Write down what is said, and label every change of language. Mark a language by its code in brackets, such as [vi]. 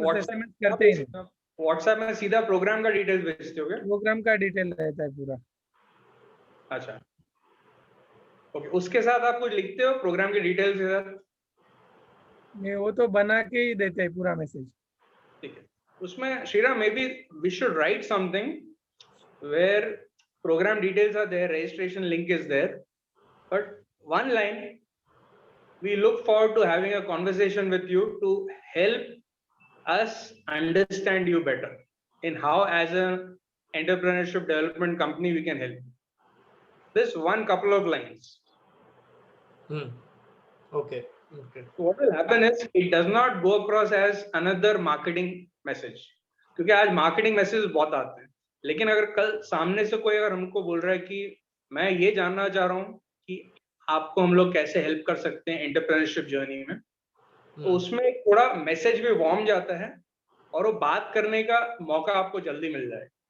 [hi] वापस एसएमएस करते ही नहीं। व्हाट्सएप में सीधा प्रोग्राम का डिटेल भेजते हो क्या? प्रोग्राम का डिटेल रहता है पूरा। अच्छा, ओके। उसके साथ आप कुछ लिखते हो प्रोग्राम की डिटेल्स के साथ? नहीं, वो तो बना के ही देते हैं पूरा मैसेज। ठीक है, उसमें [en] Shriram may be we should write something where programme details are there, registration link is there, but one line, we look forward to having a conversation with you to help us understand you better in how as an entrepreneurship development company we can help. This one couple of lines. Okay. So what will happen is it does not go across as another marketing message, [hi] क्योंकि आज marketing messages बहुत आते हैं, लेकिन अगर कल सामने से कोई अगर हमको बोल रहा है कि मैं ये जानना चाह रहा हूँ कि आपको हम लोग कैसे हेल्प कर सकते हैं एंटरप्रेन्योरशिप जर्नी में, तो उसमें एक थोड़ा मैसेज भी वार्म जाता है और वो बात करने का मौका आपको जल्दी मिल जाए।